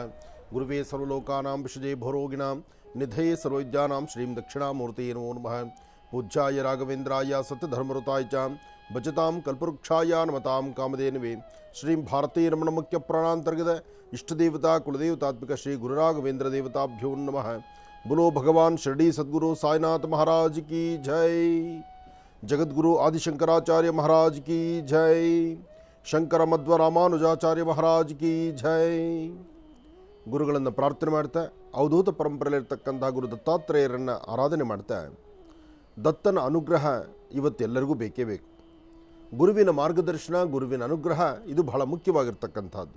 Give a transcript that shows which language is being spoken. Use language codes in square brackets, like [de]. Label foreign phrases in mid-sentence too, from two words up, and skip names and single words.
[sa] ಗುರುವೇ ಸರ್ವಲೋಕಾನಾಂ ವಿಷಜೇ ಭೋರೋಗಿಣಾಂ ನಿಧಯೇ ಸರ್ವವಿದ್ಯಾನಾಂ ಶ್ರೀಂ ದಕ್ಷಿಣಾಮೂರ್ತಯೇ ನಮೋ ನಮಃ. ಪೂಜ್ಯಾಯ ರಾಘವೇಂದ್ರಾಯ ಸತ್ಯಧರ್ಮರತಾಯ ಚ ಭಜತಾಂ ಕಲ್ಪವೃಕ್ಷಾಯ ನಮತಾಂ ಕಾಮಧೇನವೇ ಶ್ರೀಂ ಭಾರತೀಯ ರಮಣ ಮುಖ್ಯ ಪ್ರಾಣಾಂತರ್ಗತ ಇಷ್ಟದೇವತಾ ಕುಲದೇವತಾತ್ಮಕ ಶ್ರೀ ಗುರುರಾಘವೇಂದ್ರ ದೇವತಾಭ್ಯೋ ನಮಃ. [hi] बोलो भगवान शिरडी सद्गुरु साईनाथ महाराज की जय. जगद्गुरु आदिशंकराचार्य महाराज की जय. शंकर मध्व रामानुजाचार्य महाराज की जय. [kn] ಗುರುಗಳನ್ನು ಪ್ರಾರ್ಥನೆ ಮಾಡ್ತಾ ಅವಧೂತ ಪರಂಪರೆಯಲ್ಲಿರ್ತಕ್ಕಂಥ ಗುರು ದತ್ತಾತ್ರೇಯರನ್ನು ಆರಾಧನೆ ಮಾಡ್ತಾ, ದತ್ತನ ಅನುಗ್ರಹ ಇವತ್ತೆಲ್ಲರಿಗೂ ಬೇಕೇ ಬೇಕು. ಗುರುವಿನ ಮಾರ್ಗದರ್ಶನ, ಗುರುವಿನ ಅನುಗ್ರಹ ಇದು ಬಹಳ ಮುಖ್ಯವಾಗಿರ್ತಕ್ಕಂಥದ್ದು.